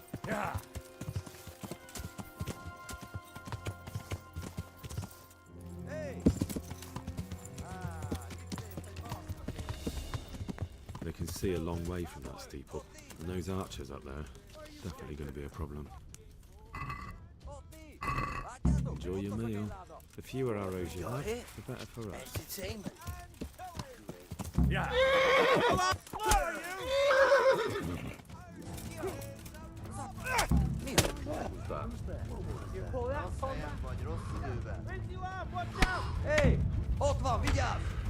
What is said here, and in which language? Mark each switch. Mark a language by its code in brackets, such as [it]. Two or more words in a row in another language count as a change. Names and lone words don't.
[en] They can see a long way from that steeple, and those archers up there, definitely going to be a problem. Enjoy your meal. The fewer arrows you have, the better for us. [hu] Hé! Ott van, vigyázz!